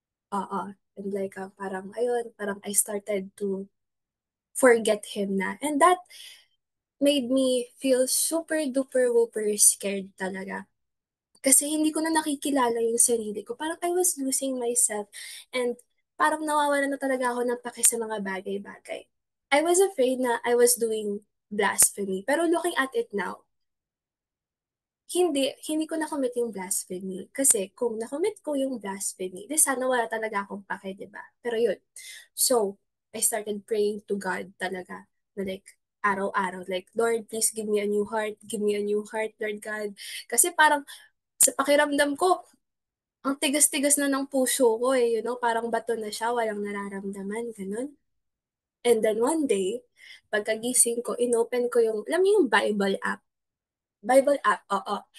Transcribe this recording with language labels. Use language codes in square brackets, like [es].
[en] And like, parang I started to forget Him na. And that made me feel super duper whooper scared talaga. [tl] Kasi hindi ko na nakikilala yung sarili ko. Parang [en] I was losing myself. [tl] And parang nawawala na talaga ako ng pake sa mga bagay-bagay. [en] I was afraid na I was doing blasphemy. Pero looking at it now, [tl] hindi ko na-commit yung blasphemy. Kasi kung na-commit ko yung blasphemy, di sana wala talaga akong pake, di ba? Pero yun. [en] So, I started praying to God talaga. [tl] Na like, araw-araw. Like, [en] Lord, please give me a new heart. Give me a new heart, Lord God. [tl] Kasi parang, sa pakiramdam ko, ang tigas-tigas na ng puso ko eh. Parang bato na siya, walang nararamdaman, ganun. [en] And then one day, [tl] pagkagising ko, inopen ko yung, alam mo yung Bible app, oo.